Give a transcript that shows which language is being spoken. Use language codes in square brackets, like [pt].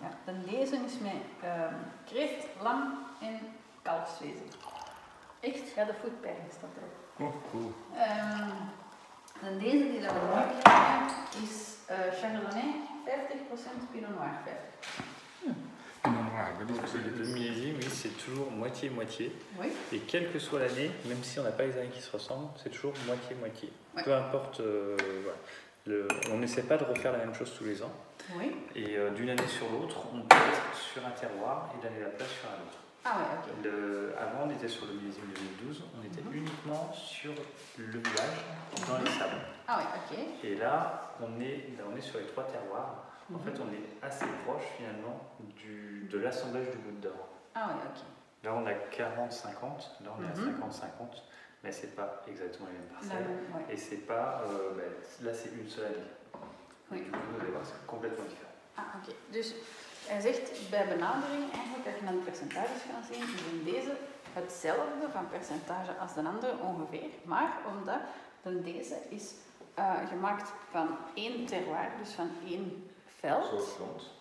[nl] Ja, dan deze is met kreeft, lam en kalfswezen. Echt? Ja, de foodpairing staat erop. Oh, cool. En deze die dat we nu krijgen is Chardonnay 50%, Pinot Noir 50%. Pinot Noir, dat is [fr] Le millésime, oui, c'est toujours moitié-moitié. Oui. Et quelle que soit l'année, même si on n'a pas les années qui se ressemblent, c'est toujours moitié-moitié. Ouais. Peu importe, voilà. On n'essaie pas de refaire la même chose tous les ans. Oui. Et d'une année sur l'autre, on peut être sur un terroir et d'aller la place sur un autre. Ah ouais, ok. Avant, on était sur le millésime 2012, on était uniquement sur le village, dans les sables. Ah oui, ok. Et là, on est sur les 3 terroirs. En fait, on est assez proche finalement de l'assemblage du Goutte d'Or. Ah oui, ok. Là, on a 40-50, là, on est à 50-50, mais c'est pas exactement les mêmes parcelles. Ouais. Et c'est pas. Là, c'est une seule année. Oui. Du coup, vous allez voir, c'est complètement différent. [nl] Ah, oké. Dus hij zegt bij benadering eigenlijk, als je naar de percentages gaat zien, is in deze hetzelfde van percentage als de andere ongeveer. Maar omdat deze is gemaakt van 1 terroir, dus van 1 veld, Soort grond.